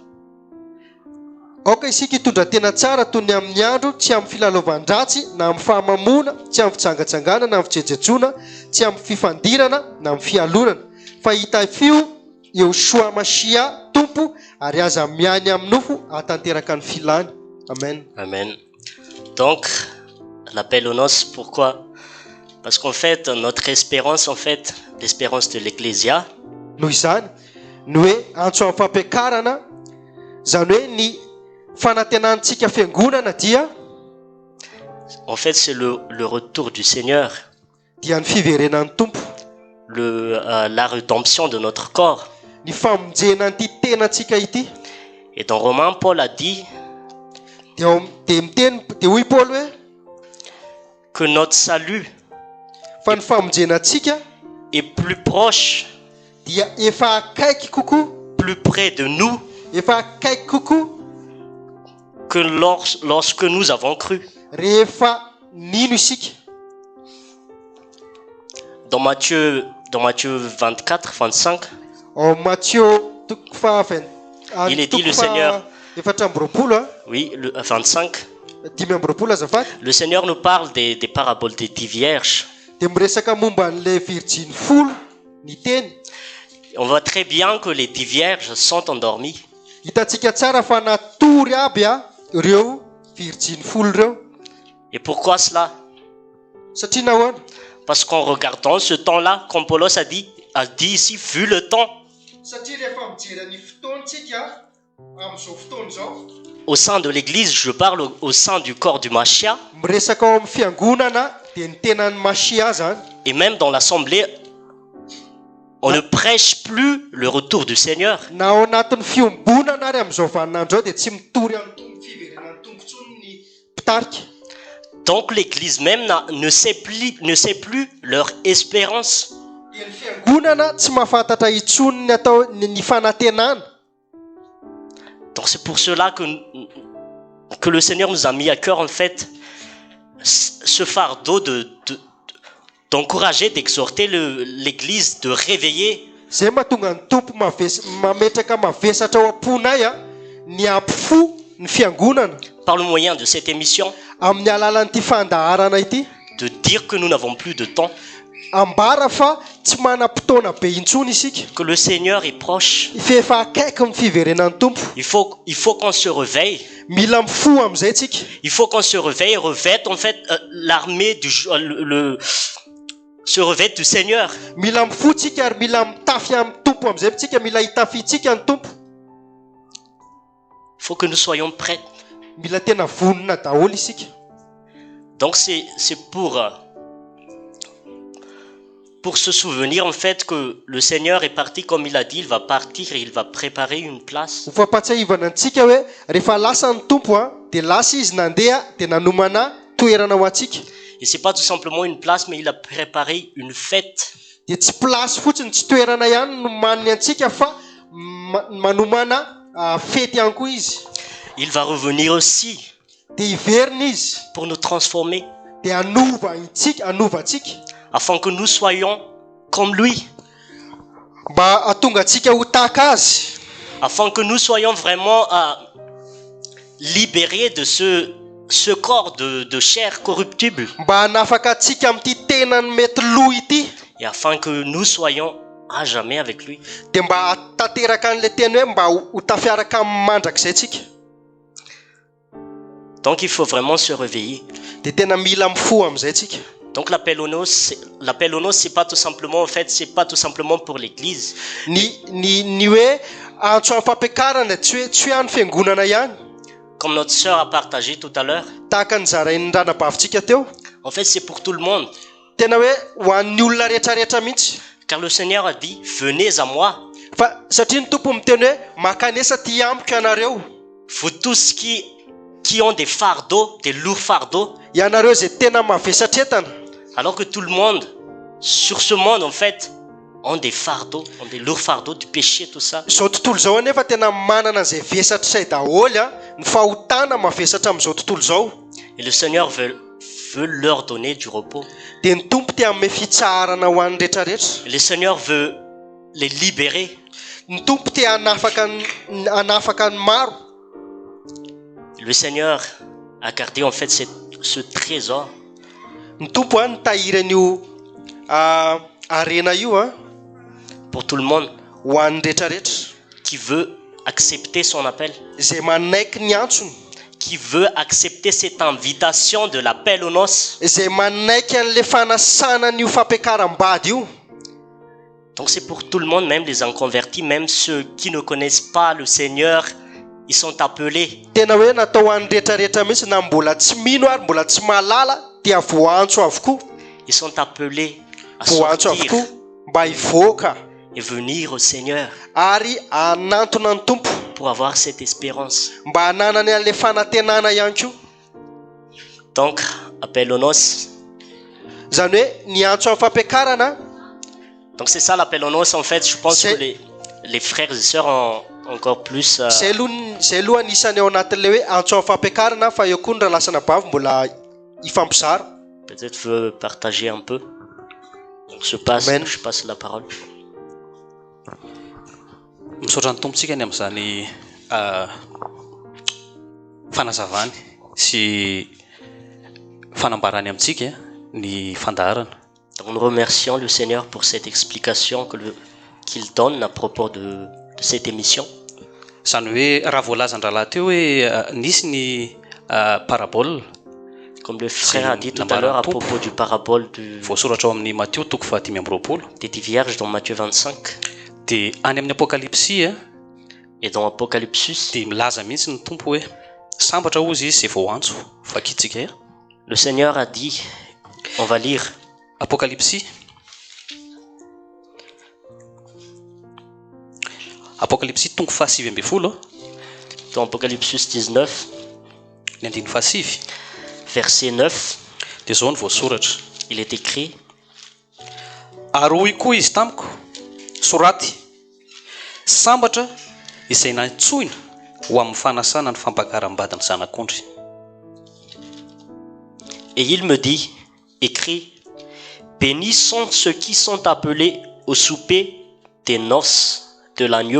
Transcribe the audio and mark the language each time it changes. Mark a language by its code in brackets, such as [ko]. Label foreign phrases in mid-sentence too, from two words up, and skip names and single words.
[mg] Aoka isika hitondra tena tsara toy ny amin'ny andro, tsy amin'ny filalaovan-dratsy na amin'ny fahamamona, tsy amin'ny fitsangatsangana na amin'ny fijejejona, tsy amin'ny fifandirana na amin'ny fialonana. Fa hitafio Yeshua Mashia tompo ary aza miany amin'ny nofo hatanteraka ny filany. Amen. Amen. [fr] Donc, l'appel aux noces, pourquoi? Parce qu'en fait, notre espérance, l'espérance de l'Ecclésia, [mg] Noho izany, ny hoe antso amin'ny fampiakarana, zany hoe ny fanantenantsika fiangonana dia [fr] en fait, c'est le retour du Seigneur, [mg] dia ny fiverenan'ny tompo, [fr] la rédemption de notre corps. [mg] ny famonjena an'ity tenantsika ity. [fr] Et dans Romains, Paul a dit [mg] Dia hoy Paul hoe [fr] que notre salut [mg] fa ny famonjenantsika [fr] est plus proche, [mg] dia efa akaiky kokoa, [fr] plus près de nous [mg] efa akaiky kokoa [fr] que lorsque nous avons cru. [mg] rehefa nino isika. [fr] Dans Matthieu 24, 25, [mg] Au Matthieu toko fa [fr] il est dit le Seigneur, [mg] efatra amby roapolo, [fr] oui, le 25, [mg] dimy amby roapolo azafady, [fr] le Seigneur nous parle des paraboles des 10 vierges. [mg] dia miresaka momba an'ilay virginy folo ny teny. [fr] On voit très bien que les 10 vierges sont endormies. [mg] Hitantsika tsara fa natory aby ireo virginy folo ireo. [fr] Et pourquoi cela? [mg] Satria nahoana? [fr] Parce qu'en regardant ce temps-là, comme Paulos a dit ici, vu le temps, [mg] Satria rehefa mijery ny fotoantsika Am'izao fotoana izao [fr] Au sein de l'église, je parle au sein du corps du Machia, [mg] miresaka ao amin'ny fiangonana dia ny tenan'ny Masia zany. [fr] et même dans l'assemblée, on ne prêche plus le retour du Seigneur. [mg] Na ao anatin'ny fiombonana ary amin'izao vaninandro zao dia tsy mitory amin'ny fiverenan'ny tompontsony ny mpitarika. [fr] Donc l'église même ne sait plus leur espérance. [mg] Dia ny fiangonana tsy mahafantatra intsony ny atao ny fanantenana. [fr] Donc c'est pour cela que le Seigneur nous a mis à cœur en fait ce fardeau d'encourager, d'exhorter l'église, de réveiller. [mg] Zay mahatonga ny tompo mametraka mavesatra ao am-ponay ny ampifo ny fiangonana [fr] Par le moyen de cette émission, [mg] amin'ny alalan'ity fandaharana ity, [fr] de dire que nous n'avons plus de temps, [mg] ambara fa tsy manam-potoana be intsony isika. [fr] que le Seigneur est proche. [mg] Fa efa akaiky ny fiverenan'ny tompo. [fr] Il faut qu'on se réveille. [mg] Mila mifo amin'izay tsika. [fr] Il faut qu'on se réveille, revête en fait l'armée se revête du Seigneur. [mg] Mila mifo tsika ary mila mitafy amin'ny tompo amin'izay tsika, mila hitafitsika ny tompo. [fr] Il faut que nous soyons prêts. [mg] Mila tena vonona daholo isika. [fr] Donc c'est pour se souvenir en fait que le Seigneur est parti comme il a dit, il va partir et il va préparer une place. [mg] Ho fampatsiahivana antsika hoe rehefa lasa ny tompo dia lasa izy nandeha dia nanomana toerana ho antsika. [fr] Et c'est pas tout simplement une place, mais il a préparé une fête. [mg] Dia tsy place fotsiny, tsy toerana ihany no maniny antsika fa manomana fety ihany koa izy. [fr] Il va revenir aussi [mg] Dia hiverina izy [fr] pour nous transformer, [mg] dia anova antsika [fr] afin que nous soyons comme lui, [mg] mba atonga antsika ho tahaka azy, [fr] afin que nous soyons vraiment libérés de ce corps de chair corruptible, [mg] mba hanafaka antsika amin'ity tenany mety loha ity, [fr] et afin que nous soyons à jamais avec lui. [mg] dia mba tanteraka an'ilay teny hoe mba ho tafiaraka amin'ny mandrakizay tsika. [fr] Donc il faut vraiment se réveiller. [mg] Dia tena mila mifo amin'izay tsika. [fr] Donc l'appel au noces, c'est pas tout simplement en fait, c'est pas tout simplement pour l'église. [mg] Ny hoe antso amin'ny fampiakarana tsy hoe any fiangonana ihany. [fr] Comme notre sœur a partagé tout à l'heure. [mg] Tahaka ny zarain'ny ranabavintsika teo. [fr] En fait, c'est pour tout le monde. [mg] Tena hoe ho an'ny olona rehetrarehetra mihitsy. [fr] Car le Seigneur a dit, venez à moi. [mg] Fa satria ny tompo miteny hoe makanesa ty amiko ianareo. [fr] Vous tous qui ont des fardeaux, des lourds fardeaux. [mg] Ianareo zay tena mavesatra entana. [fr] Alors que tout le monde, sur ce monde en fait, ont des fardeaux, ont des lourds fardeaux du péché, tout ça. [mg] Zao tontolo zao anefa tena manana an'izay vesatra say daholo ny fahotana mavesatra amin'izao tontolo zao. [fr] Et le Seigneur veut leur donner du repos. [mg] Dia ny tompo te hanome fitsarana ho an'ny rehetrarehetra. [fr] Le Seigneur veut les libérer. [mg] Ny tompo te hanafaka ny maro. [fr] Le Seigneur a gardé en fait ce trésor. [mg] Ny tompo nitahiry an'io arena io [fr] pour tout le monde [mg] ho an'ny rehetrarehetra [fr] qui veut accepter son appel, [mg] zay manaiky ny antsony, [fr] qui veut accepter cette invitation de l'appel aux noces, [mg] zay manaiky an'le fanasana n'io fampiakaram-bady io. [fr] Donc c'est pour tout le monde, même les inconvertis, même ceux qui ne connaissent pas le Seigneur, ils sont appelés. [mg] Tena hoe natao an'ny rehetrarehetra mihitsy na mbola tsy mino ary mbola tsy mahalala dia voantso avokoa. [fr] Ils sont appelés à [mg] voantso [fr] sortir [mg] avokoa mba hivoaka [fr] et venir au Seigneur [mg] ary anantona ny tompo [fr] pour avoir cette espérance. [mg] mba hananany an'le fanantenana ihany koa. [fr] Donc appel aux noces. [mg] Zany hoe ny antso amin'ny fampiakarana. [fr] Donc c'est ça l'appel aux noces en fait. Je pense que les frères et sœurs ont encore plus. [mg] Zay aloha anisany ao anatin'le hoe antso amin'ny fampiakarana fa eo koa ny rahalasana bavy mbola ifampizara. [fr] Peut-être veut partager un peu. Donc je passe la parole. [mg] Misaotra ny tompontsika ny amin'izany fanazavany sy fanambarany amintsika ny fandaharana. [fr] Donc nous remercions le Seigneur pour cette explication qu'il donne à propos de cette émission. [mg] Zany hoe raha voalazan-drahalahy teo hoe nisy ny parabole. [fr] Comme le frère a dit tout à l'heure à propos du parabole [mg] voasoratra ao amin'ny Matthieu toko 10:20 [fr] des 10 vierges dans Matthieu 25. [mg] Dia any amin'ny Apocalypse [fr] Et dans Apocalypse, [mg] dia milaza mihitsy ny tompo hoe sambatra ozy izy zay vao antso vakitsika. [fr] le Seigneur a dit, on va lire, [mg] Apocalypse tongo fahasivy amby folo [fr] dans Apocalypse 19, [mg] ny andiny fahasivy [fr] verset 9, [mg] dia zao ny voasoratra. [fr] il est écrit, [mg] ary hoy koa izy tamiko, soraty sambatra izay nantsoina ho amin'ny fanasana ny fampakaram-badiny zanak'ondry. [fr] et il me dit, écrit, bénis sont ceux qui sont appelés au souper des noces de l'agneau.